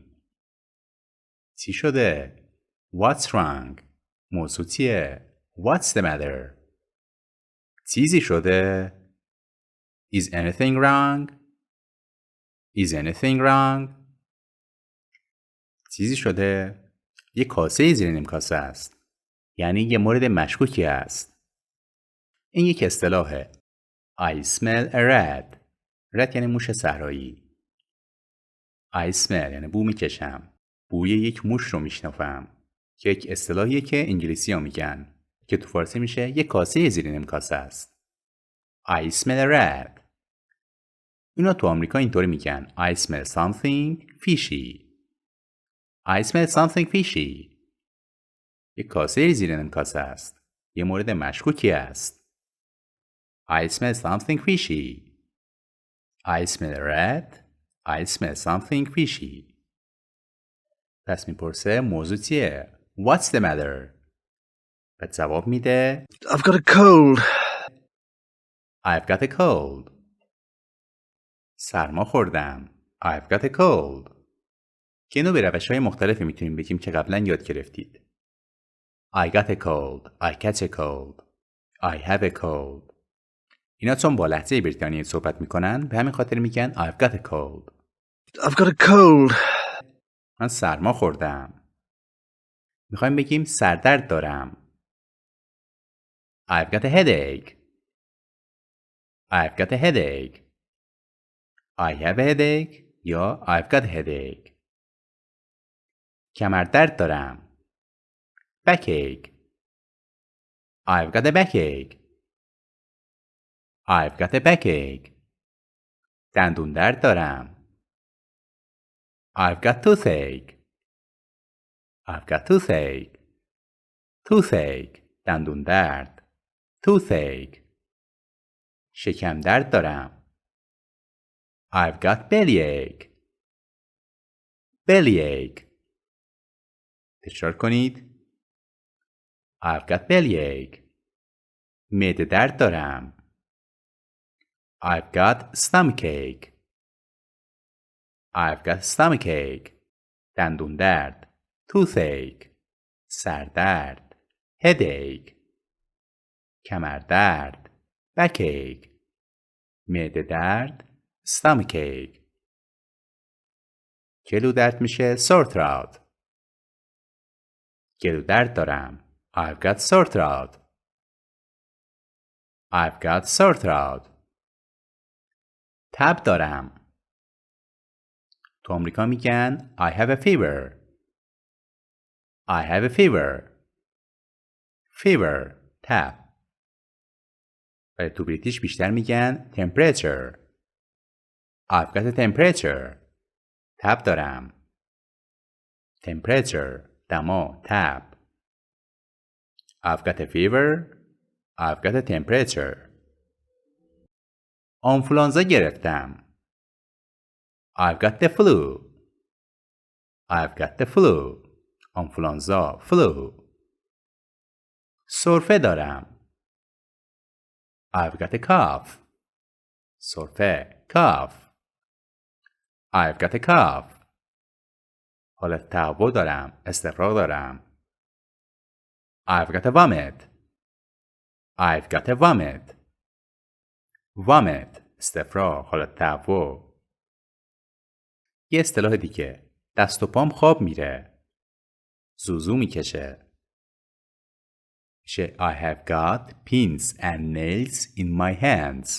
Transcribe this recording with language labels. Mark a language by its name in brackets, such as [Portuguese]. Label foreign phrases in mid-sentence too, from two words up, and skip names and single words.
[Persian] چی شده؟ [English] What's wrong? [Persian] موضوع چیه؟ [English] What's the matter? [Persian] چیزی شده؟ [English] Is anything wrong? Is anything wrong? [Persian] چیزی شده؟ یه کاسه زیر نیم کاسه است. یعنی یه مورد مشکوکی است. این یک اصطلاحه. [English] I smell a rat. rat [Persian] یعنی موش صحرایی. [English] I smell [Persian] یعنی بو میکشم. بوی یک موش رو میشنفم. که یک اصطلاحیه که انگلیسی ها میگن. که تو فارسی میشه یه کاسه زیر نیم کاسه است. [English] I smell a rat. [Persian] اینا تو آمریکا اینطوری میگن. [English] I smell something fishy. I smell something fishy. [Persian] یه کاسه زیر نیم کاسه است. یه مورد مشکوکی است. [English] I smell something fishy. I smell a rat. I smell something fishy. [Persian] پس میپرسه موضوع چیه؟ [English] What's the matter? [Persian] بعد جواب میده [English] I've got a cold. I've got a cold. [Persian] سرما خوردم. [English] I've got a cold. [Persian] که اینو به روش‌های مختلفی میتونیم بگیم که قبلا یاد گرفتید. [English] I got a cold. I catch a cold. I have a cold. [Persian] اینا چون با لهجه بریتانیایی صحبت میکنن به همین خاطر میگن [English] I've got a cold. I've got a cold. [Persian] من سرما خوردم. میخوایم بگیم سردرد دارم. [English] I've got a headache. I've got a headache. I have a headache یا I've got a headache. [Persian] کمردرد دارم. Backache. [English] I've got a backache. I've got a backache. [Persian] دندون درد دارم. [English] I've got toothache. I've got toothache. Toothache. [Persian] دندون درد. Toothache. شکم درد دارم. [English] I've got bellyache. bellyache. [Persian] تکرار کنید. [English] I've got bellyache. [Persian] معده درد دارم. [English] I've got stomachache. I've got stomachache. [Persian] دندون درد. [English] toothache. سردرد. headache. [Persian] کمر درد. backache. معده درد. stomachache. گلو درد میشه [English] sore throat. [Persian] گلو درد دارم. [English] I've got sore throat. I've got sore throat. [Persian] تب دارم. تو آمریکا میگن [English] I have a fever. I have a fever. fever. تب. [Persian] ولی تو بریتیش بیشتر میگن temperature. [English] I've got a temperature. [Persian] تب دارم. temperature. دما. تب. [English] I've got a fever. I've got a temperature. [Persian] آنفولانزا گرفتم. [English] I've got the flu. I've got the flu. [Persian] آنفولانزا. flu. سرفه دارم. [English] I've got a cough. سرفه. cough. I've got a cough. [Persian] حالت تهوع دارم. استفراغ دارم. [English] I've got a vomit. I've got a vomit. vomit. استفراغ. [Persian] حالت تهوع. یه اصطلاح دیگه. دست و پام خواب میره. زوزو میکشه. میشه [English] I have got pins and nails in my hands.